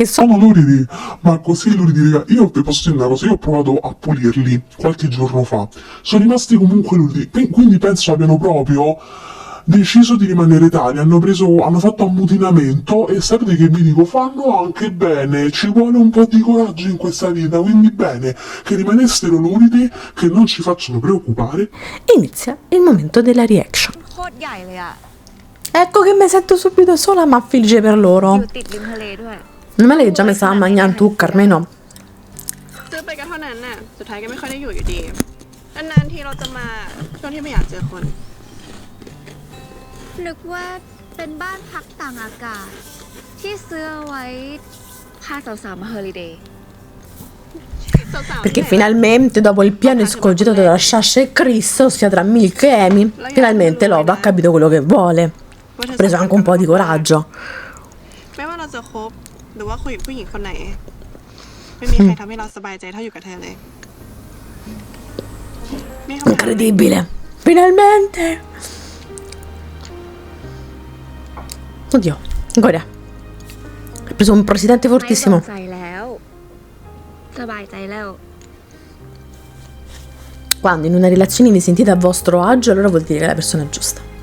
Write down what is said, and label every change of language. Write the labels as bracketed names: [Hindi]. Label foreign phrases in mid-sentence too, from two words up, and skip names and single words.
[Italian] sono luridi, ma così luridi, raga. Io vi posso dire una cosa, io ho provato a pulirli qualche giorno fa, sono rimasti comunque luridi, quindi penso abbiano proprio deciso di rimanere tali, hanno fatto ammutinamento, e sapete che vi dico, fanno anche bene, ci vuole un po' di coraggio in questa vita, quindi bene che rimanessero luridi, che non ci facciano preoccupare. Inizia il momento della reaction. Ecco che mi sento subito sola, ma felice per loro. Non male che già mi stava mangiando tu, Carmeno. [Thai] ซื้อไปก็เท่านั้นน่ะสุดท้ายก็ไม่ค่อยได้อยู่อยู่ดีนานๆทีเราจะมาช่วงที่ไม่อยากเจอคนนึกว่าเป็นบ้านพักต่างอากาศที่ซื้อเอาไว้พาสาวๆมาฮอลิเดย์ [Italian] Perché finalmente, dopo il piano escogitato della Sasha e Chris, ossia tra Milk e Amy, finalmente Love ha capito quello che vuole. Ha preso anche un po' di coraggio. [Thai] ไม่ว่าเราจะคบหรือว่าคุยกับผู้หญิงคนไหนไม่มีใครทำให้เราสบายใจเท่าอยู่กับเธอเลย [Italian] Incredibile. Finalmente. Oddio, ancora. Ha preso un presidente fortissimo. Quando in una relazione vi sentite a vostro agio, allora vuol dire che è la persona giusta.